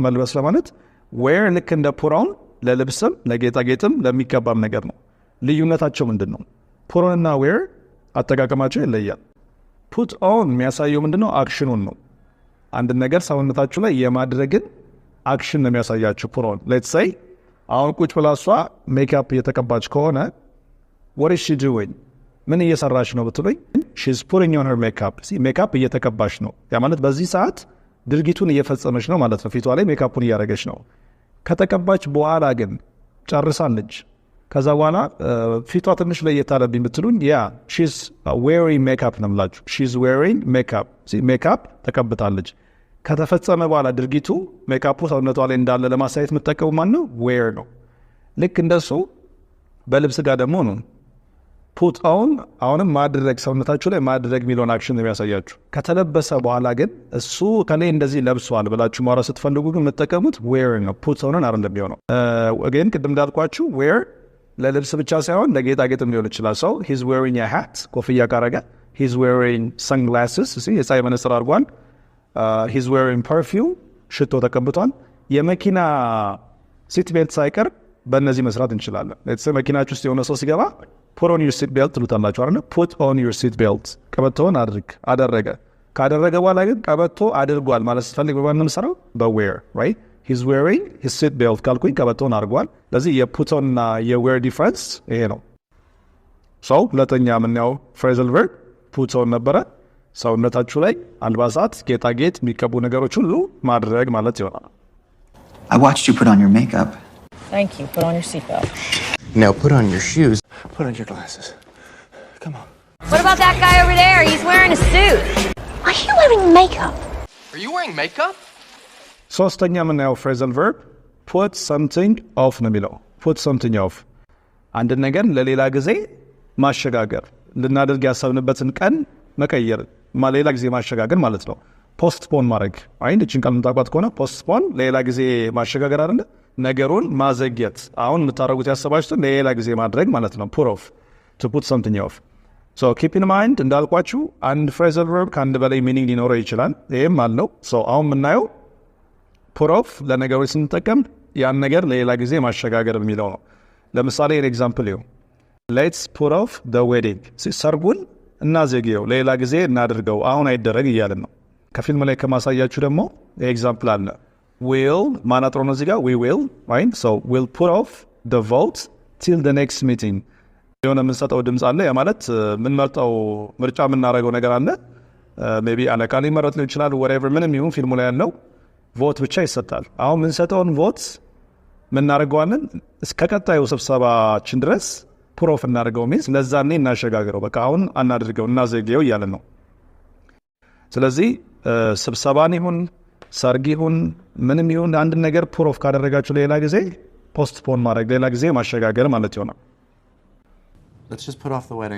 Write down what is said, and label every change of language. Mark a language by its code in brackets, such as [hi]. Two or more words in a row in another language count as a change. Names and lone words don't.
[am] መልበስ ለማለት ዌር ልክ እንደ ፑሮን ለልብስም ለጌጣጌጥም ለሚቀባም ነገር ነው። ልዩነታቸው ምንድን ነው? ፑሮን እና ዌር አጠቃቀማቸው ይለያል። [en] put on [am] የሚያሳየው ምንድን ነው? አክሽኑን ነው። አንድ ነገር ሰውነታችሁ ላይ የማድረግን አክሽን ነው የሚያሳያችሁ ፑሮን። [en] let's say [am] አሁን ቁጭ ብላ እሷ ሜካፕ እየተቀባች ከሆነ [en] what is she doing? [am] ምን እየሰራች ነው ብትሉኝ [en] she's putting on her makeup. [am] ሜካፕ እየተቀባች ነው። ያ ማለት በዚህ ሰዓት ድርጊቱን እየፈጸመች ነው ማለት ነው። ፊቷ ላይ ሜካፑን እያደረገች ነው። ከተቀባች በኋላ ግን ጨርሳለች። ከዛ በኋላ ፊቷ ትንሽ ላይ የታለብኝ ብትሉኝ [en] she's wearing makeup [am] ነው የምላችሁ። [en] she's wearing makeup. [am] ሜካፕ ተቀብታለች። ከተፈጸመ በኋላ ድርጊቱ ሜካፑ ሰውነቷ ላይ እንዳለ ለማሳየት የምትጠቀሙ ማን ነው? wear ነው። ልክ እንደሱ በልብስ ጋር ደግሞ ነው [en] put on [am] አሁንም ማድረግ ሰውነታችሁ ላይ ማድረግ የሚለውን አክሽን ነው የሚያሳያችሁ ከተለበሰ በኋላ ግን እሱ ከኔ እንደዚህ ለብሷል ብላችሁ ማውራት ስትፈልጉ ግን የምትጠቀሙት wear ነው [en] put on [am] አይደለም የሚሆነው again ቅድም እንዳልኳችሁ wear ለልብስ ብቻ ሳይሆን ለጌጣጌጥም ሊሆን ይችላል ሰው [en] he's wearing a hat [am] ኮፍያ ካረገ [en] he's wearing sunglasses [am] የፀሐይ መነጽር አድርጓል [en] he's wearing perfume [am] ሽቶ ተቀብቷል የመኪና [en] seat belt [am] ሳይቀር በእነዚህ መስራት እንችላለን ለዚህ መኪናችሁ ውስጥ የሆነ ሰው ሲገባ [en] put on your seat belt [am] ትሉታላችሁ አይደል [en] put on your seat belt [am] ቀበቶን አደረገ ካደረገ በኋላ ግን ቀበቶ አድርጓል ማለት ስትፈልግ በማንም ሰራው በwear [en] right he's wearing his seat belt [am] ካልኩኝ ቀበቶን አድርጓል ለዚህ የ [en] put on [am] እና የ [en] wear difference [am] ይሄ ነው so ሁለተኛ ምንያው [en] phrasal verb put on [am] ነበረ ሰውነታችሁ ላይ አልባሳት ጌጣጌጥ የሚቀቡ ነገሮች ሁሉ ማድረግ ማለት ይሆናል [en] I watched you put on your makeup. Thank you. Put on your seatbelt. Now put on your shoes. Put on your glasses. Come on. What about that guy over there? He's wearing a suit. Are you wearing makeup? Are you wearing makeup? [am] ሶስተኛ ምናየው [en] phrasal verb put something off [am] ነው የሚለው [en] put something off [am] አንድ ነገር ለሌላ ጊዜ ማሸጋገር ልናደርግ ያሰብንበትን ቀን መቀየር ሌላ ጊዜ ማሸጋገር ማለት ነው ፖስትፖን ማድረግ አይን እቺን ቃል እንታቋት ከሆነ ፖስትፖን ሌላ ጊዜ ማሸጋገር አይደለ ነገሩን ማዘግየት አሁን የምታረጉት ያሰባችሁት ሌላ ጊዜ ማድረግ ማለት ነው [en] put off to put something off so keep in mind [am] እንዳልኳችሁ አንድ [en] phrasal verb [am] ከአንድ በላይ meaning ሊኖረው ይችላል ይሄም አለው so አሁን የምናየው [en] put off [am] ለነገሮች ስንጠቀም ያን ነገር ሌላ ጊዜ ማሸጋገር የሚለው ነው ለምሳሌ [en] an example [am] ይው [en] let's put off the wedding [am] ሰርጉን እናዘግየው ሌላ ጊዜ እናድርገው አሁን አይደረግ እያልን ነው ከፊልም ላይ ከማሳያችሁ ደግሞ ኤግዛምፕል አለ will ማናጥሮ ነው እዚህ ጋር [en] we will right so we'll put off the vote till the next meeting [am] የሆነ የምንሰጠው ድምፅ አለ ያ ማለት ምንመርጠው ምርጫ የምናደርገው ነገር አለ ሜቢ አለቃ ሊመረጥ ሊሆን ይችላል whatever ምንም ይሁን ፊልሙ ላይ ያለው ቮት ብቻ ይሰጣል አሁን ምንሰጠውን ቮት ምናደርገዋለን እስከ ቀጣዩ ስብሰባችን ድረስ [en] put off [am] እናደርገው means ለዛኔ እናሸጋግረው በቃ አሁን አናድርገው እናዘግየው እያለን ነው ስለዚህ ስብሰባን ይሁን ሰርግ ይሁን ምንም ይሁን አንድ ነገር [en] put off [am] ካደረጋችሁ ሌላ ጊዜ postpone ማድረግ ሌላ ጊዜ ማሸጋገር ማለት ይሆናል [en] Let's just put off the wedding.